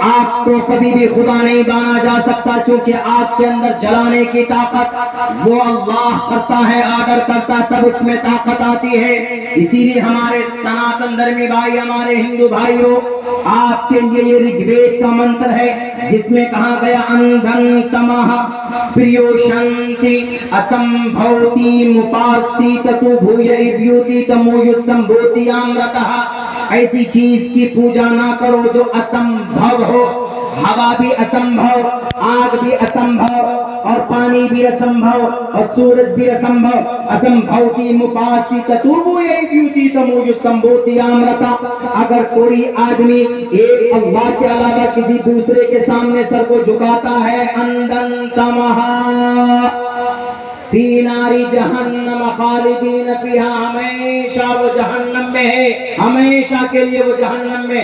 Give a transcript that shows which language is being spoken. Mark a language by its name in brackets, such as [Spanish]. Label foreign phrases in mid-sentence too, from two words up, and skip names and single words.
[Urdu] آگ کو کبھی بھی خدا نہیں بنا جا سکتا، چونکہ آگ کے اندر جلانے کی طاقت وہ اللہ کرتا ہے، آرڈر کرتا تب اس میں طاقت آتی ہے۔ اسی لیے ہمارے سناتن دھرمی بھائی، ہمارے ہندو بھائیوں، آپ کے لیے یہ رگ وید کا منتر ہے جس میں کہا گیا [Sanskrit] अन्धं तमः प्रविशन्ति असम्भूतिम् उपासते ततो भूय इव ते तमो य उ सम्भूत्यां रताः. [Urdu] ایسی چیز کی پوجا نہ کرو جو اسمبھو ہو، ہوا بھی اسمبھو، آگ بھی اسمبھو، اور پانی بھی اسمبھو، اور سورج بھی اسمبھو۔ [Sanskrit] असम्भूतिम् उपासते ततो भूय इव ते तमो य उ सम्भूत्यां रताः. [Urdu] اگر کوئی آدمی ایک اللہ کے علاوہ کسی دوسرے کے سامنے سر کو جھکاتا ہے، [Arabic] اندن تمہا فی ناری جہنم خالدین فیہا، [Urdu] ہمیشہ وہ جہنم میں ہے، ہمیشہ کے لیے وہ جہنم میں۔